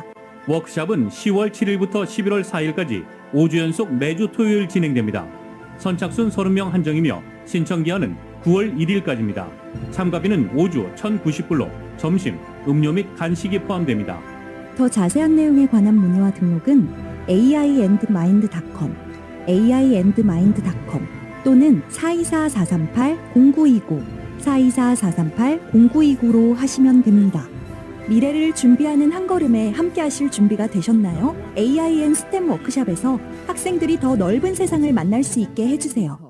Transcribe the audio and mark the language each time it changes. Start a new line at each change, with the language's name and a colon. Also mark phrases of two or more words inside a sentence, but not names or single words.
Korean: 워크숍은 10월 7일부터 11월 4일까지 5주 연속 매주 토요일 진행됩니다. 선착순 30명 한정이며 신청기한은 9월 1일까지입니다. 참가비는 5주 1,090불로 점심, 음료 및 간식이 포함됩니다. 더 자세한 내용에 관한 문의와 등록은 aiandmind.com, aiandmind.com 또는 424-438-0929, 424-438-0929로 하시면 됩니다. 미래를 준비하는 한 걸음에 함께 하실 준비가 되셨나요? AIN 스템 워크샵에서 학생들이 더 넓은 세상을 만날 수 있게 해주세요.